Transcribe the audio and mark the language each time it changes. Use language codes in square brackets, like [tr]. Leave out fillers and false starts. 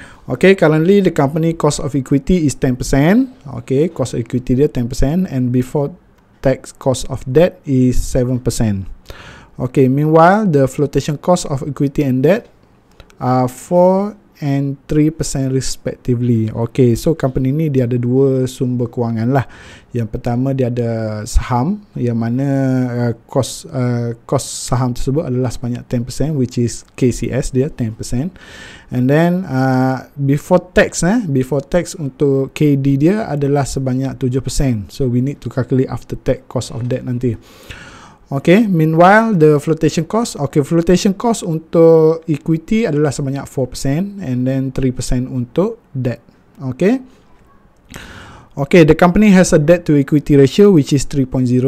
[en] Okay, currently the company cost of equity is 10%. Okay, cost of equity dia 10%, and before tax cost of debt is 7%. Okay, meanwhile the flotation cost of equity and debt are 4 and 3% respectively. [ms] Okay, so company ni dia ada dua sumber kewangan lah. Yang pertama dia ada saham, yang mana cost saham tersebut adalah sebanyak 10%, [en] which is [ms] KCS dia 10%. [en] And then before tax [ms] untuk KD dia adalah sebanyak 7%. [en] So we need to calculate after tax cost of debt nanti. Okay, meanwhile the flotation cost, flotation cost [ms] untuk equity adalah sebanyak [en] 4% and then 3% untuk debt. Okay, the company has a debt to equity ratio which is 3.0.